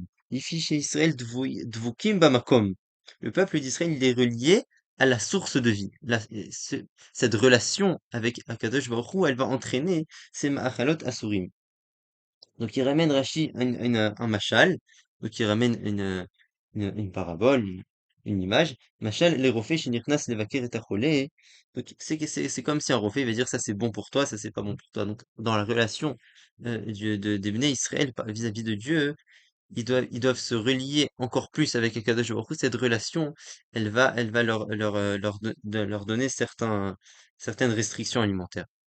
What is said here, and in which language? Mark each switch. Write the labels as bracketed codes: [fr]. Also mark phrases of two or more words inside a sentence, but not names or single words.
[fr] Ici chez Israël, [he] דבוקים במקום. [fr] Le peuple d'Israël, il est relié à la source de vie. Cette relation avec [he] הקדוש ברוך הוא, [fr] elle va entraîner ces [he] מאכלות אסורים. [fr] Donc il ramène Rashi un mashal, donc il ramène une parabole, une image. [he] משל לרופא שנכנס לבקר את החולה. [fr] Donc c'est comme si un rofé va dire ça c'est bon pour toi, ça c'est pas bon pour toi. Donc dans la relation des Bnei Israël vis-à-vis de Dieu, ils doivent se relier encore plus avec [he] הקדוש ברוך הוא. [fr] Cette relation, elle va leur donner certaines restrictions alimentaires.